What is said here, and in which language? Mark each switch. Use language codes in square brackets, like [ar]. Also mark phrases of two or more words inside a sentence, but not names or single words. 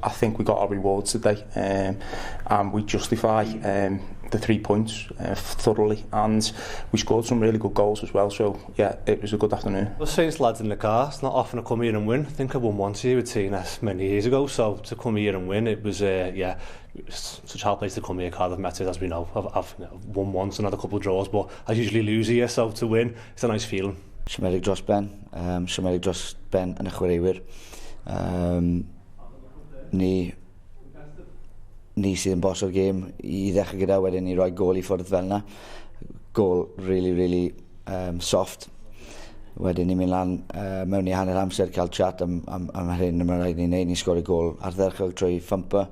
[en] I think we got our rewards today, and we justify the 3 points thoroughly, and we scored some really good goals as well, so yeah, it was a good afternoon. I was saying to lads in the car, it's not often I come here and win. I think I won once here with TNS many years ago, so to come here and win, it was such a hard place to come here. Cardiff Met, as we know, I've won once and had a couple of draws, but I usually lose here, so to win, it's a nice feeling. [cy] Siomedig dros ben yn y chwaraewyr. Ni sydd yn boss o'r gêm i ddechrau gyda, wedyn ni roi gol i ffwrdd fel yna. [en] Gol really soft. [cy] Wedyn ni'n mynd lan mewn i hanner amser cael chat am hyn yma rhaid ni'n neud, ni'n sgorio gol ardderchog trwy ffymper.